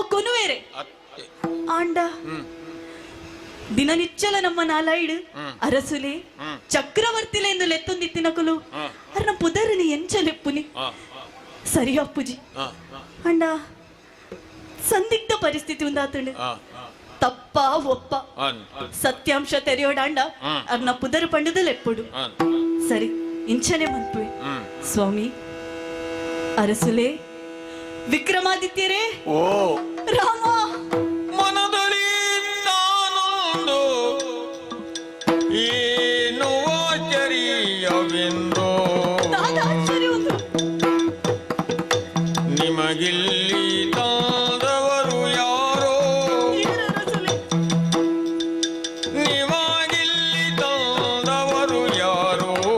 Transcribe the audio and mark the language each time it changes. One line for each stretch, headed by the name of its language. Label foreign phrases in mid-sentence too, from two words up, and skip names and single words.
Tulu: ಕೊನುವೇರೆ ಆಂಡ ದಿನನಿಚ್ಚಲ ನಮ್ಮ ನಾಲಾಯಿಡು ಅರಸುಲೆ ಚಕ್ರವರ್ತಿಲೆ ಎಂದು ಲೆತ್ತೊಂದಿತ್ತಿನಕಲು ಅರ್ನ ಪುದರನಿ ಎಂಚ ಲೆಪ್ಪುನಿ ಸರಿ ಅಪ್ಪುಜಿ ಅಂಡ ಸಂದಿಗ್ಧ ಪರಿಸ್ಥಿತಿ ಉಂದಾತಂಡು ತಪ್ಪ ಒಪ್ಪ ಸತ್ಯಾಂಶ ತೆರೆಯೋಡಾಂಡ ಅರ್ನ ಪುದರ ಪಂಡದಲ್ಲಿ ಎಪ್ಪುಡು ಸರಿ ಇಂಚನೆ ಮನ್ಪುವೆ ಸ್ವಾಮಿ ಅರಸುಲೆ ವಿಕ್ರಮಾದಿತ್ಯರೇ
Kannada: ಓ ರಾಮ ಮನದಲ್ಲಿ ನಾನೊಂದು ಏನು ಆಶ್ಚರ್ಯವೆಂದು ಆಶ್ಚರ್ಯ ಒಂದು ನಿಮಗಿಲ್ಲಿ ತಂದವರು ಯಾರೋ ನಿಮಗಿಲ್ಲಿ ತಂದವರು ಯಾರೋ